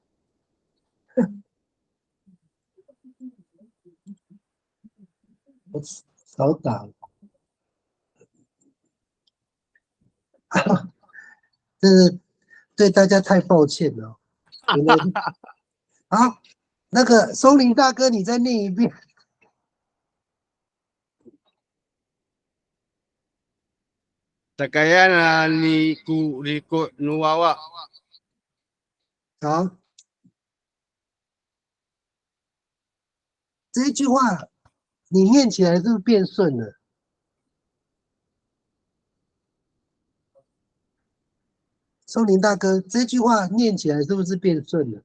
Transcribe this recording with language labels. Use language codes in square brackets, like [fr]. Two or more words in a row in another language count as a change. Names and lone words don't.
[zh] 我少打了，这是对大家太抱歉了。好，那个松林大哥，你再念一遍。 [ami] Takayana ni kuliko nuwawa。 [zh] 好，这一句话你念起来是不是变顺了？松林大哥，这句话念起来是不是变顺了？